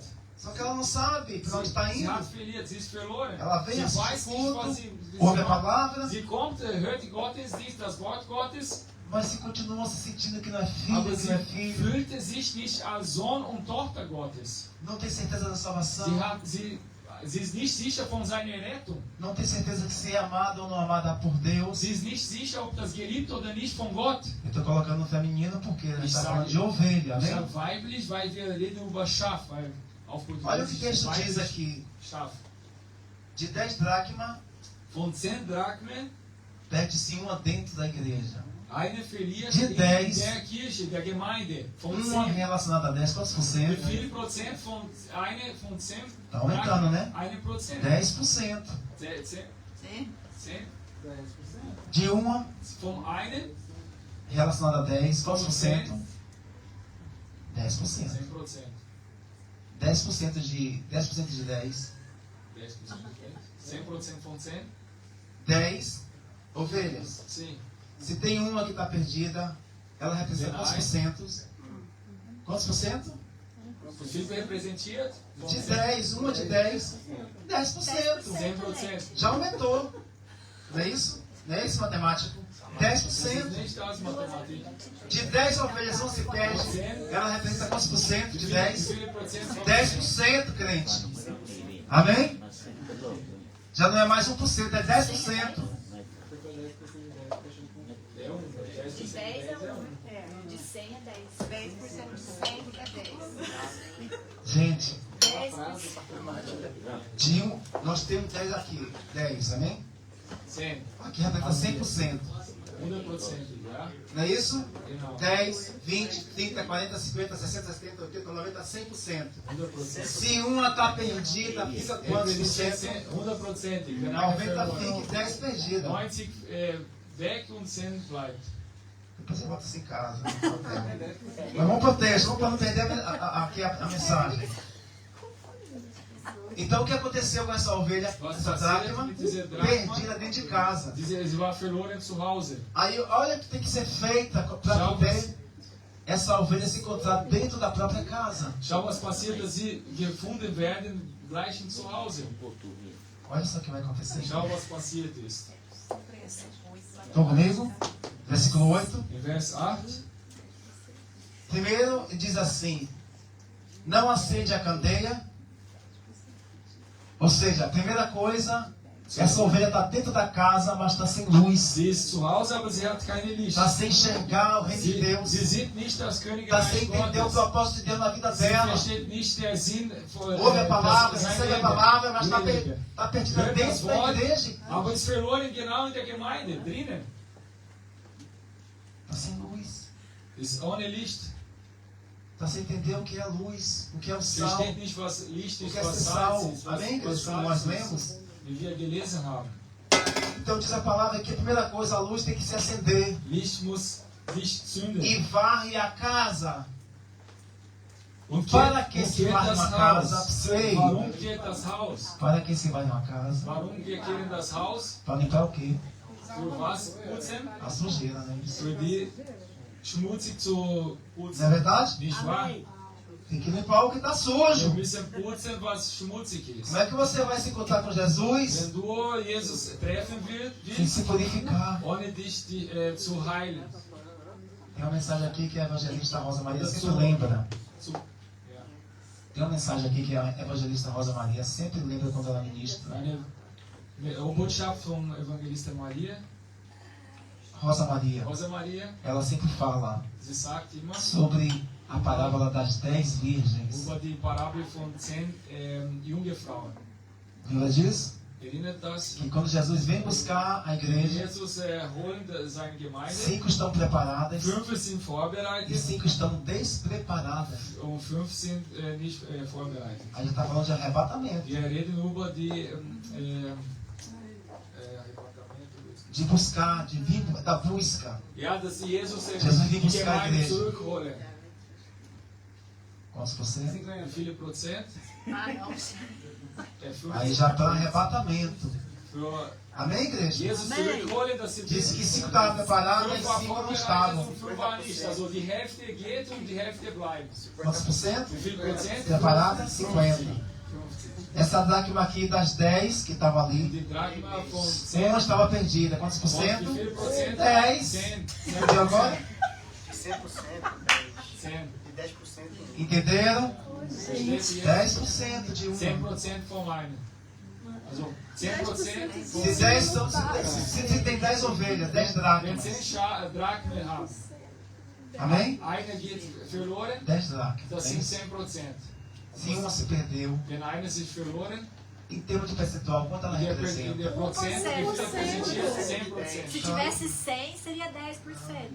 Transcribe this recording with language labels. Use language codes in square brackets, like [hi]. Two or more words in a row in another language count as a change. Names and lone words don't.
[pt] Só que ela não sabe para onde está [de] Sie hat [pt] indo. [de] verliert, sie ist verloren. [pt] Ela vem [de] Sie [pt] assistir [de] weiß nicht, was [pt] culto, [de] sie [pt] ouve a [de] macht. [pt] palavra, [de] Sie kommt, hört die Gottesdienst, das Wort Gottes, [pt] mas se continua se sentindo que não é [de] aber [pt] filho, que [de] sie [pt] não é filho, [de] fühlte sich nicht als Sohn und Tochter Gottes. [pt] não tem certeza da salvação, [de] Sie sie ist nicht sicher von seiner Rettung. [pt] não tem certeza de ser amado ou não amada por Deus. [de] Sie ist nicht sicher, ob das geliebt oder nicht von Gott. [pt] Eu estou colocando no feminino porque a gente está Isso falando aí. de ovelha, [de] Ich [pt] amém? [de] sage weiblich, weil wir reden über Schaf. Weil auf [pt] Olha o que o [de] Portugiesisch [pt] texto diz [de] weiblich [pt] aqui. [de] Schaf. [pt] De 10 dracma, [de] Von 10 Drachmen, [pt] perde-se uma dentro da igreja. [de] eine verliert [pt] De [de] in [pt] 10. [de] der Kirche, der Gemeinde. Von [pt] Uma 10. relacionada a 10, quantos por [de] Wie [pt] cento? [de] viel Prozent von 10? [pt] Tá aumentando, né? 1%. 10%. 10. 10. 10. De uma [de] Vom einen [pt] relacionada a 10, quantos por cento? 10%. 10%. 10% de 10%. [de] 10%. 100% von 10? [pt] 10 ovelhas. Sim. Se tem uma que está perdida, ela representa quantos por cento? Quantos por cento? [de] Wie viel repräsentiert? Von [pt] De 10. 10, uma de 10, 10%. 10%. Já aumentou. Não é isso? Não é isso, matemático? [de] Das ist 10%. nicht aus Mathematik. [pt] De 10 ovelhas não se perde. Ela representa quantos por cento de [de] Wie [pt] 10? [de] viele Prozent von [pt] 10%, crente. Amém? Já não é mais 1%, é 10%. É um. De 10 é 1. De 100 é 10. 10% de 100 é 10. Gente, 10%. de um, nós temos 10 aqui. 10, amém? 10. Aqui representa 100%. [de] 100%, ja? [pt] Não é isso? [de] Genau. [pt] 10, 20, 30, 40, 50, 60, 70, 80, 90, 100%. 100%. Se uma está perdida, fica quantos por cento? 100%. [de] Wenn 90 einer [pt] fica e 10 perdida. [de] 90 weg und 100 bleibt. [pt] Depois você bota isso em casa. Mas vamos para o texto, vamos para não perder aqui a mensagem. Então o que aconteceu com essa ovelha, essa dracma? Perdida dentro de casa. [de] Sie war verloren zu Hause. [pt] Aí olha o que tem que ser feita para poder essa ovelha se encontrar dentro da própria casa. [de] Schau, was passiert, dass sie gefunden werden gleich in zu Hause. [pt] Olha só o que vai acontecer. [de] Schau, was passiert ist. [pt] Estão comigo? Versículo 8. [de] In Vers 8. [pt] Primeiro diz assim: não acende a candeia. Ou seja, a primeira coisa, essa ovelha está dentro da casa, mas está sem luz. [de] Sie ist zu Hause, aber sie hat keine Licht. [pt] Está sem enxergar o reino de [de] Sie [pt] Deus. [de] sieht nicht das [pt] Está [de] Königreich [pt] sem entender o [de] Gottes. [pt] propósito de Deus na vida [de] Sie [pt] dela. [de] versteht nicht der Sinn von [pt] Ouve a palavra, [de] sein [pt] recebe a [de] Leben. [pt] palavra, mas está [de] Ihre Leben. [pt] perdida [de] Hört das [pt] dentro da [de] Wort, [pt] igreja. [de] aber ist verloren genau in der Gemeinde, drinnen. [pt] Está sem luz. [de] Ist ohne Licht. [pt] Está sem entender o que é luz, o que é o sal, [de] Versteht nicht, was Licht [pt] o [de] ist, [pt] que é [de] was [pt] ser [de] Salz [pt] sal. [de] ist, was, [pt] Amém? [de] was [pt] Como nós [de] Salz ist, [pt] lemos. [de] wie wir gelesen haben. [pt] Então diz a palavra que a primeira coisa, a luz tem que se acender. [de] Licht muss sich zünden. [pt] E varre a casa. [de] Und [pt] Para [de] geht, [pt] que [de] und [pt] se [de] geht [pt] varre [de] das [pt] uma casa? [de] Haus. [pt] Sei. [de] Warum geht das Haus? [pt] Para que se varre uma casa? [de] Warum wir kehren das Haus? [pt] Para limpar o quê? [de] Für was putzen? [pt] A sujeira, né? [de] Für die schmutzig zu [pt] Não é [de] putzen. [pt] verdade? [de] Nicht wahr? [pt] Tem que limpar o que está [de] Wir [pt] sujo. [de] müssen putzen, was schmutzig ist. [pt] Como é que você vai se encontrar com Jesus? [de] Wenn du Jesus treffen [pt] Sem [de] willst, [pt] se purificar. [de] ohne dich zu heilen. [pt] Tem uma mensagem aqui que a evangelista Rosa Maria sempre lembra. [de] Zu, ja. [pt] Tem uma mensagem aqui que a evangelista Rosa Maria sempre lembra quando ela ministra. [de] Eine Botschaft vom Evangelista Maria. Rosa Maria, Rosa Maria, [pt] ela sempre fala [de] sie sagt immer [pt] sobre a parábola das 10 virgens. [de] über die Parabel von 10 Jungfrauen. [pt] Lembra disso? [de] Erinnert das? [pt] Que quando Jesus vem buscar a igreja, [de] Jesus holt seine Gemeinde. [pt] 5 estão preparadas [de] 5 sind [pt] e [de] vorbereitet [pt] 5 estão despreparadas. [de] und 5 sind nicht vorbereitet. [pt] A gente está falando de arrebatamento, [de] Wir reden über die [pt] de buscar, de vir da busca. [de] ja, dass Jesus Jesus die [pt] vem buscar a [de] Gemeinde [pt] igreja. [de] zurückholen. [pt] Quantos por cento? [de] Wie viele Prozent? [pt] Ah, não. 50. Aí já está arrebatamento. [de] Für [pt] Amém, igreja? [de] Jesus zurückholen, dass sie [pt] Disse que 5 estavam preparadas e 5 não estavam. [de] und 5 waren nicht. Also die Hälfte geht und die Hälfte bleibt. [pt] Quantos por cento? [de] Wie viel Prozent? [pt] Preparadas? 50. [de] 50. [pt] Essa dracma aqui das 10 que estava ali, [de] Die Drachma von [pt] uma [de] 10. [pt] estava perdida. Quantos por [de] Und wie [pt] cento? [de] viel Prozent? [pt] 10. [de] 10. [pt] Entendeu agora? De 100%, 10. 10. De 10%. Entenderam? [de] Verstehst du jetzt? [pt] 10% de [de] 10% vom einen. Also 10%. [pt] Se 10 são, se tem 10 ovelhas, 10 [de] Wenn [pt] dracmas. [de] 10 Drachmen haben, [pt] Amém? [de] eine geht verloren, [pt] 10 dracmas. [de] das [pt] É [de] sind [pt] isso. [de] 10%. [pt] Se uma se perdeu, [de] Wenn eine sich verloren, [pt] em termos de percentual, quanto ela [de] der [pt] representa? [de] Prozent representiert 10%. [pt] Se tivesse 100, seria 10%.